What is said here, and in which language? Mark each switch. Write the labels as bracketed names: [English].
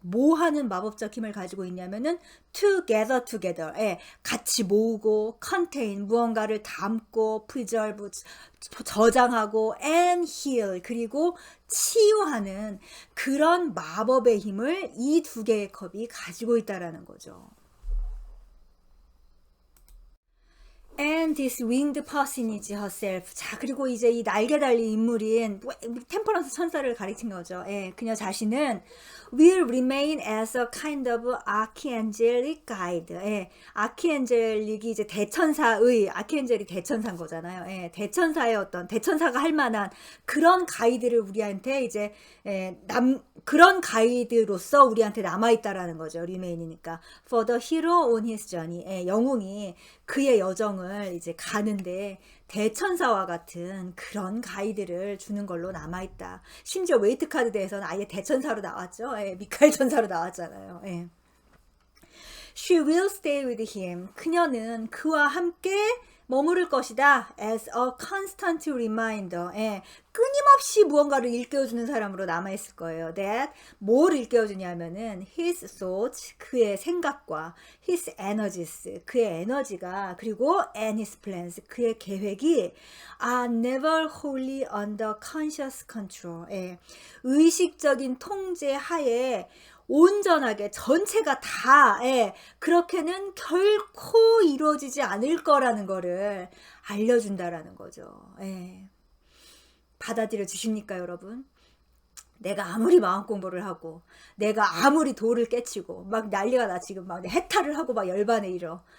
[Korean] 뭐 하는 마법적 힘을 가지고 있냐면은 together, 같이 모으고, contain, 무언가를 담고, preserve, 저장하고, and heal, 그리고 치유하는 그런 마법의 힘을 이 두 개의 컵이 가지고 있다라는 거죠. [English] And this winged personage herself. [Korean] 자, 그리고 이제 이 날개 달린 인물인 템퍼런스 천사를 가리킨 거죠. 그녀 자신은 [English] will remain as a kind of archangelic guide. [Korean] 아키엔젤릭이 이제 아키엔젤이 대천사인 거잖아요. 대천사의 어떤, 대천사가 할 만한 그런 가이드를 우리한테 이제 그런 가이드로서 우리한테 남아있다라는 거죠. remain이니까. [English] For the hero on his journey. [Korean] 영웅이 그의 여정을 이제 가는데 대천사와 같은 그런 가이드를 주는 걸로 남아있다. 심지어 웨이트 카드 대에서는 아예 대천사로 나왔죠. 미카엘 천사로 나왔잖아요. [English] She will stay with him. [Korean] 그녀는 그와 함께 머무를 것이다. [English] As a constant reminder. [Korean] 끊임없이 무언가를 일깨워주는 사람으로 남아있을 거예요. [English] That, 뭘 일깨워주냐면은 his thoughts, 그의 생각과 his energies, 그의 에너지가, 그리고 and his plans, 그의 계획이 are never wholly under conscious control. [Korean] 의식적인 통제 하에 온전하게 전체가 다 그렇게는 결코 이루어지지 않을 거라는 거를 알려준다라는 거죠. 받아들여 주십니까, 여러분? 내가 아무리 마음 공부를 하고, 내가 아무리 돌을 깨치고, 막 난리가 나 지금 막 해탈을 하고 막 열반에 일어.